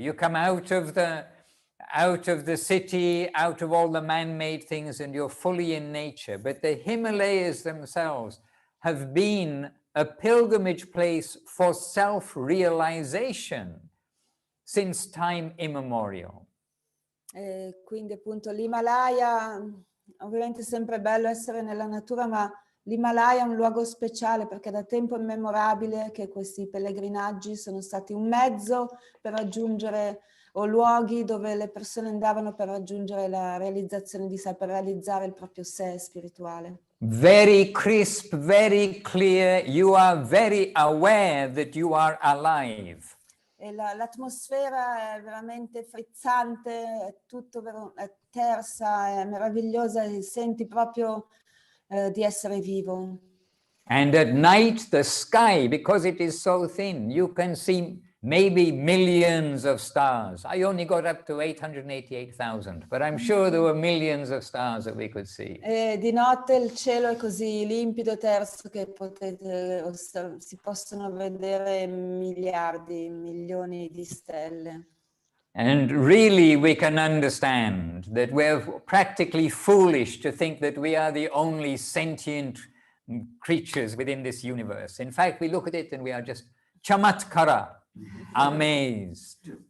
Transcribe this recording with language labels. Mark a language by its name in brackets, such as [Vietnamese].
[English] You come out of the city, out of all the man-made things, and you're fully in nature. But the Himalayas themselves have been a pilgrimage place for self-realization since time immemorial. [Italian] Quindi appunto l'Himalaya, ovviamente è sempre bello essere nella natura, ma l'Himalaya è un luogo speciale perché da tempo immemorabile che questi pellegrinaggi sono stati un mezzo per raggiungere, o luoghi dove le persone andavano per raggiungere la realizzazione di sé, per realizzare il proprio sé spirituale. [English] Very crisp, very clear, you are very aware that you are alive. [Italian] E l'atmosfera è veramente frizzante, è tutto è tersa, è meravigliosa, e senti proprio di essere vivo. [English] And at night, the sky, because it is so thin, you can see maybe millions of stars. I only got up to 888,000, but I'm sure there were millions of stars that we could see. [Italian] E di notte il cielo è così limpido e terso che si possono vedere miliardi, milioni di stelle. [English] And really we can understand that we're practically foolish to think that we are the only sentient creatures within this universe. In fact, we look at it and we are just chamatkara, amazed.